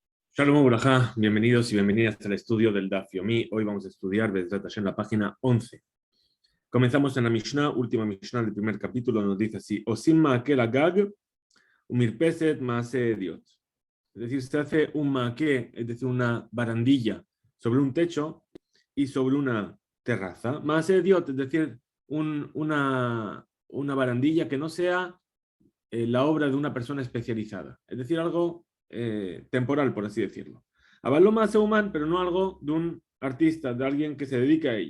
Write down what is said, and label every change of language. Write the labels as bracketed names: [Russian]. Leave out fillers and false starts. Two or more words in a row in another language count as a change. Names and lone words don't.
[Hebrew] Shalom Uraja, [Spanish] bienvenidos y bienvenidas al estudio del Daf Yomi. Hoy vamos a estudiar [Hebrew] Bezrat Hashem, [Spanish] la página 11. Comenzamos en la Mishnah, última Mishnah del primer capítulo, nos dice así: [Hebrew] Osim ma'akel agag, umirpeset ma'ase diot. [Spanish] Es decir, se hace un ma'ake, es decir, una barandilla sobre un techo y sobre una terraza. [Hebrew] Ma'ase diot, [Spanish] es decir, una barandilla que no sea la obra de una persona especializada. Es decir, algo temporal, por así decirlo. Avaloma hace humano, pero no algo de un artista, de alguien que se dedica a ello.